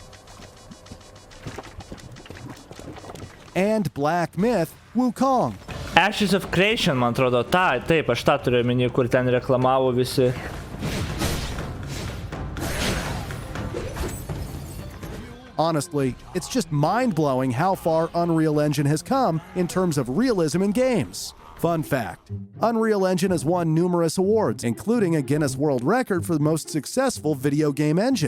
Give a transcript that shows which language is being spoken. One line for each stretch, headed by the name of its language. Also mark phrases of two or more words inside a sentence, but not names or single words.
English: And Black Myth: Wukong. Ashes of Creation,
Lithuanian: man atrodo, taip, aš tą turiu omeny, kur ten reklamavo visi.
English: Honestly, it's just mind-blowing how far Unreal Engine has come in terms of realism in games. Fun fact, Unreal Engine has won numerous awards, including a Guinness World Record for the most successful video game engine.